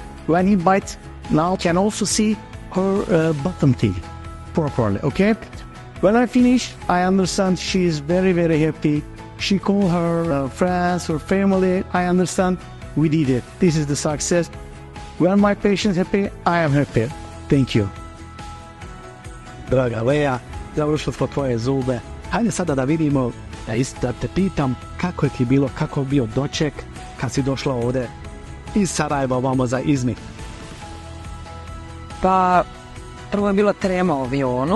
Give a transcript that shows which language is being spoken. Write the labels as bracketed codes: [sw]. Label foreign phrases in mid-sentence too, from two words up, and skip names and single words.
[en] When he bites, now can also see her bottom teeth properly, okay? When I finish, I understand she is very, very happy. She called her friends, her family. I understand we did it. This is the success. When my patient is happy, I am happy. Thank you. [bs] Draga Lea, završili smo tvoje zube. Hajde sada da vidimo, da te pitam kako je ti bilo, kako je bio doček kad si došla ovdje iz Sarajeva vamo za Izmir. Pa, prvo je bila trema u avionu.